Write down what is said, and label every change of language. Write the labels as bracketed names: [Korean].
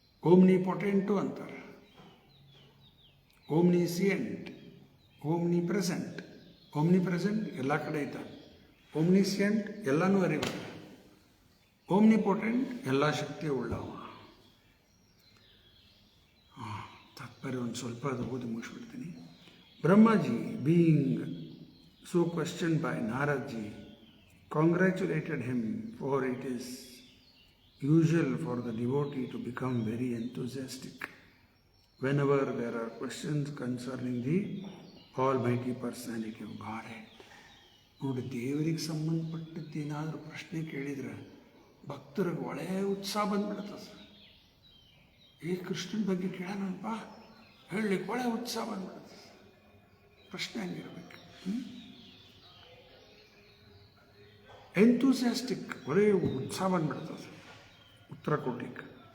[Kannada] Omni ಪೊಟೆಂಟು ಅಂತಾರೆ, ಓಮ್ನಿಸಿಯೆಂಟ್, Omni present ಎಲ್ಲ ಕಡೆ ಇದ್ದಾನೆ. ಓಮ್ನಿಸಿಯೆಂಟ್ ಎಲ್ಲನೂ ಅರಿವ, ಓಮ್ನಿ ಪೊಟೆಂಟ್ ಎಲ್ಲ ಶಕ್ತಿ ಉಳ್ಳವ. ತಾತ್ಪರ್ಯ ಒಂದು ಸ್ವಲ್ಪ ಅದು ಓದಿ ಮುಗಿಸ್ಬಿಡ್ತೀನಿ. [English] Brahmaji being so questioned by Naradji congratulated him, for it is usual for the devotee to become very enthusiastic whenever there are questions concerning the Almighty Personality of Godhead. [Kannada] ನೋಡಿ, ದೇವರಿಗೆ ಸಂಬಂಧಪಟ್ಟದ್ದೇನಾದರೂ ಪ್ರಶ್ನೆ ಕೇಳಿದ್ರೆ ಭಕ್ತರಿಗೆ ಒಳ್ಳೆಯ ಉತ್ಸಾಹ ಬಂದ್ಬಿಡ್ತದೆ. ಕೃಷ್ಣನ ಬಗ್ಗೆ ಕೇಳೋಣಪ್ಪ ಹೇಳಲಿಕ್ಕೆ ಒಳ್ಳೆಯ ಉತ್ಸಾಹ ಬಂದ್ಬಿಡ್ತದೆ. ಪ್ರಶ್ನೆ ಹಂಗಿರ್ಬೇಕು, ಎಂಥೂಸಿಯಾಸ್ಟಿಕ್, ಒಳ್ಳೆಯ ಉತ್ಸಾಹ ಬಂದ್ಬಿಡ್ತದೆ ಉತ್ತರ ಕೊಡ್ಲಿಕ್ಕೆ.